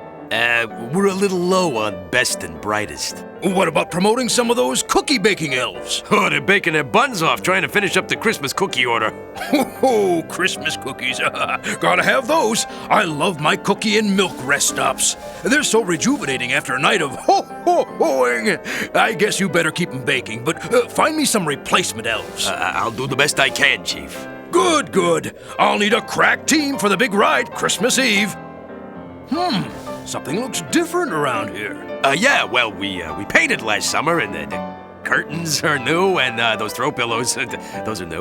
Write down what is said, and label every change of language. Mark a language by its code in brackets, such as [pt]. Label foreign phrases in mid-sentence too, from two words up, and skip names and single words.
[en] We're a little low on best and brightest. What about promoting some of those cookie-baking elves? Oh, they're baking their buns off trying to finish up the Christmas cookie order. Ho, Christmas cookies. Gotta have those. I love my cookie and milk rest stops. They're so rejuvenating after a night of ho-ho-hoing. I guess you better keep them baking, but find me some replacement elves. I'll do the best I can, Chief. Good, good. I'll need a crack team for the big ride Christmas Eve. Something looks different around here. Yeah, well, we painted last summer, and the curtains are new, and those throw pillows, those are new.